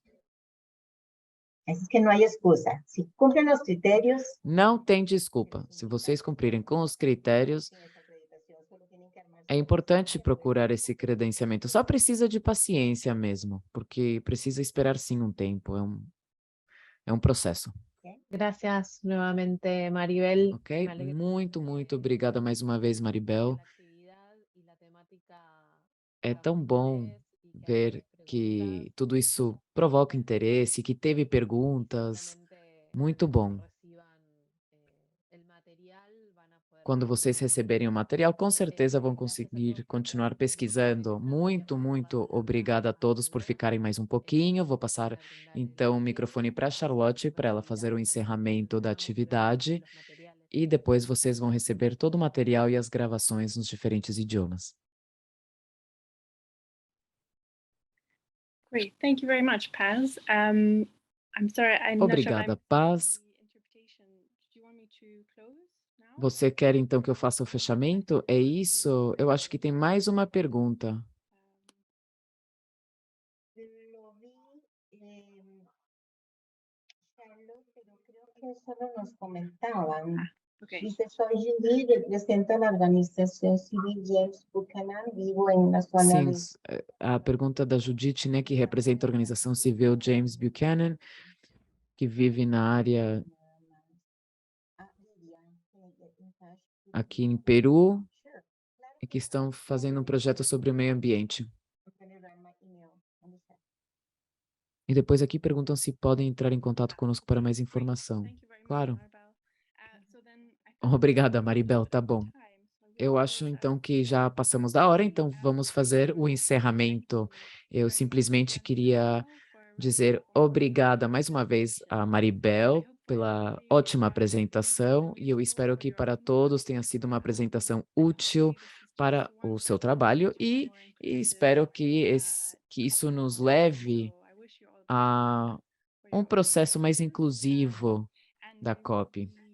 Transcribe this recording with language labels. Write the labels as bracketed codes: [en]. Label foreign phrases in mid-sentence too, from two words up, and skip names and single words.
[pt] É que não há excusa. Se cumprem os critérios... Não tem desculpa. Se vocês cumprirem com os critérios, é importante procurar esse credenciamento. Só precisa de paciência mesmo, porque precisa esperar sim um tempo. É um processo. [es] Gracias nuevamente, Maribel. [pt] Ok? Muito obrigada mais uma vez, Maribel. É tão bom ver que tudo isso provoca interesse, que teve perguntas. Muito bom. Quando vocês receberem o material, com certeza vão conseguir continuar pesquisando. Muito obrigada a todos por ficarem mais um pouquinho. Vou passar, então, o microfone para a Charlotte, para ela fazer o encerramento da atividade. E depois vocês vão receber todo o material e as gravações nos diferentes idiomas. [en] Great. Thank you very much, Paz. I'm sorry, I'm not sure [pt] Obrigada, Paz. Você quer então que eu faça o fechamento? É isso? Eu acho que tem mais uma pergunta. [es] Lo vi, Charlotte, pero creo que solo nos comentaban. [en] Okay. [es] Dice, soy Judy, represento a la organización civil James Buchanan, vivo en la zona [pt] Sim, [es] de... [pt] a pergunta da Judite, né, que representa a organização civil James Buchanan, que vive na área aqui em Peru e que estão fazendo um projeto sobre o meio ambiente. E depois aqui perguntam se podem entrar em contato conosco para mais informação. [en] Thank you very much, [pt] Claro. [en] Maribel. So then I think [pt] Obrigada, [en] we're [pt] Maribel, tá bom. [en] time, so we'll [pt] Eu [en] close [pt] acho [en] out. [pt] então que já passamos da hora, então vamos fazer o encerramento. Eu simplesmente queria dizer obrigada mais uma vez a Maribel pela ótima apresentação e eu espero que para todos tenha sido uma apresentação útil para o seu trabalho e espero que isso nos leve a um processo mais inclusivo da COP.